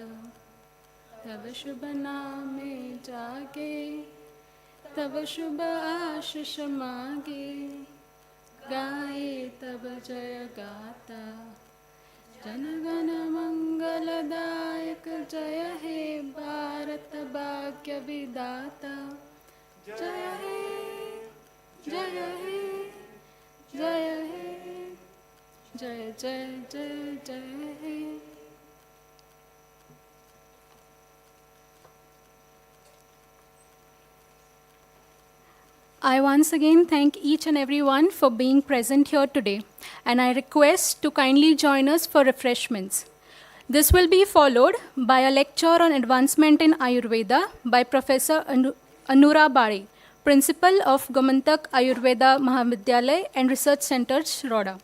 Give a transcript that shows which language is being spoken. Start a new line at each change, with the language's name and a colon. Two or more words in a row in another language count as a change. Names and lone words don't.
Bangla: তব শুভ নামে জাগে, তব শুভ আশীষ মাগে, গাএ তব জয় গাথা, জনগণ মঙ্গলদায়ক জয় হে ভারত ভাগ্য বিধাতা। জয় হে, জয় হে, জয় হে, জয় জয় জয় জয় হে।
English: I once again thank each and everyone for being present here today, and I request to kindly join us for refreshments. This will be followed by a lecture on advancement in Ayurveda by Professor Anura Bari, Principal of Gomantak Ayurveda Mahavidyalay and Research Center, Roda.